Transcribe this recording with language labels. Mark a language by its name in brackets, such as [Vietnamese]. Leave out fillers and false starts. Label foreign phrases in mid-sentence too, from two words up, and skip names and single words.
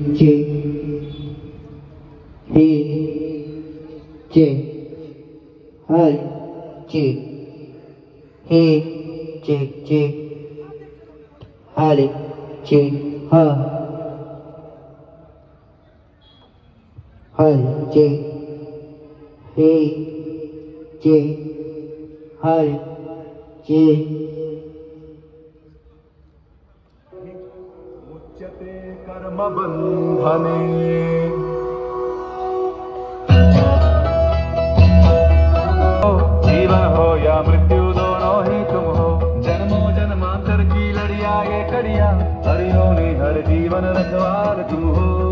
[Sanskrit] चे हे चे हर चे हे चे हर चे हर चे हे चे हर चे मुच्यते कर्म बंधने [Hindi] जीवन हो या मृत्यु दोनों ही तुम हो। जन्मों जन्मांतर की लड़िया ये कड़िया, हरियों ने हर जीवन रखवार तुम हो।